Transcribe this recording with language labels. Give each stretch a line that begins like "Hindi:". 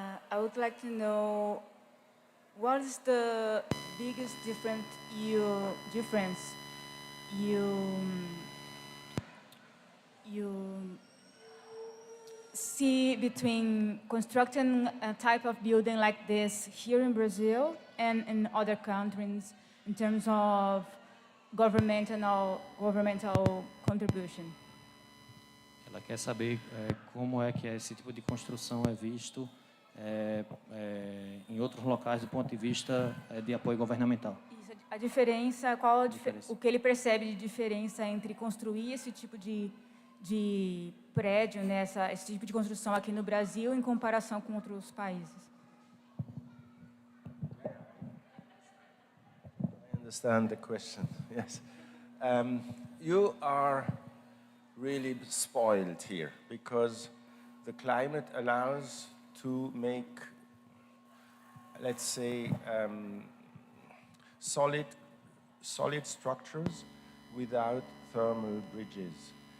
English: I would like to know what is the biggest difference you see between constructing a type of building like this here in Brazil and in other countries in terms of governmental contribution.
Portuguese: Ela quer saber como é que esse tipo de construção é visto em outros locais do ponto de vista de apoio governamental. Isso, a diferença, o que ele percebe de diferença entre construir esse tipo de de prédio, né, esse tipo de construção aqui no Brasil em comparação com outros países?
English: I understand the question, yes. You are really spoiled here because the climate allows to make, let's say, solid structures without thermal bridges.